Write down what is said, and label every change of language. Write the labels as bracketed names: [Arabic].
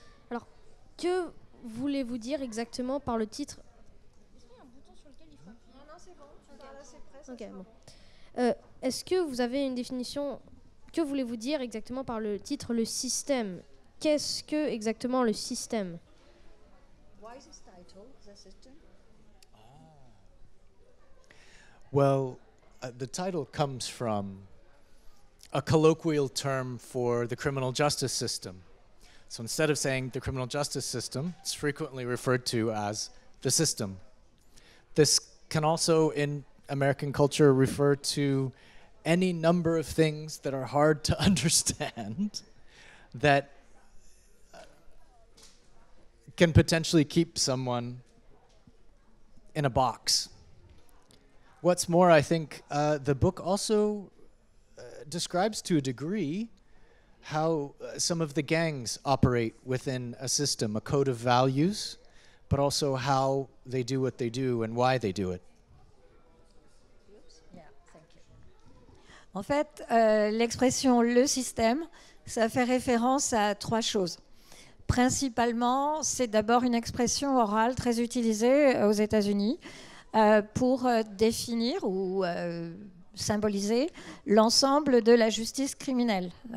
[French] Alors, que voulez-vous dire exactement par le titre ? Est-ce qu'il y a un bouton sur lequel il faut appuyer ? Non, c'est bon. Là, c'est prêt. Ok, bon. Est-ce que vous avez une définition ? Que voulez-vous dire exactement par le titre « Le système » ? Qu'est-ce que exactement le système ? [English] Why is this title, The System? Well, the title comes from a colloquial term for the criminal justice system. So instead of saying the criminal justice system, it's frequently referred to as the system. This can also, in American culture, refer to any number of things that are hard to understand that can potentially keep someone in a box. What's more, I think the book also describes to a degree how some of the gangs operate within a system, a code of values, but also how they do what they do and why they do it. [French] En fait, l'expression le système, ça fait référence à trois choses. Principalement, c'est d'abord une expression orale très utilisée aux États-Unis pour définir ou symboliser l'ensemble de la justice criminelle.